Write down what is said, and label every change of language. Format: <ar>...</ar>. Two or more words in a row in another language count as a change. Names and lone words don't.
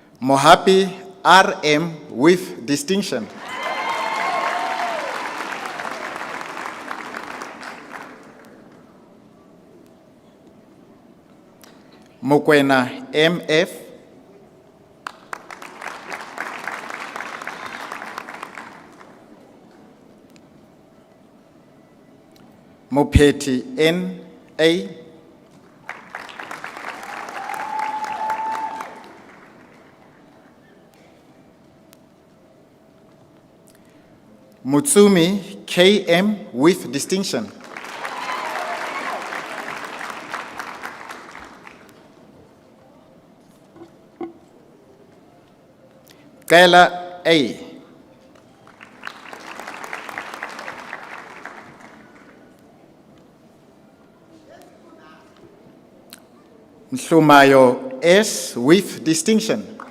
<en>Mohapi RM with distinction. Mokwena MF. Mopeti NA. Mutsumi KM with distinction. Kela A. Mhlumayo S with distinction.</en>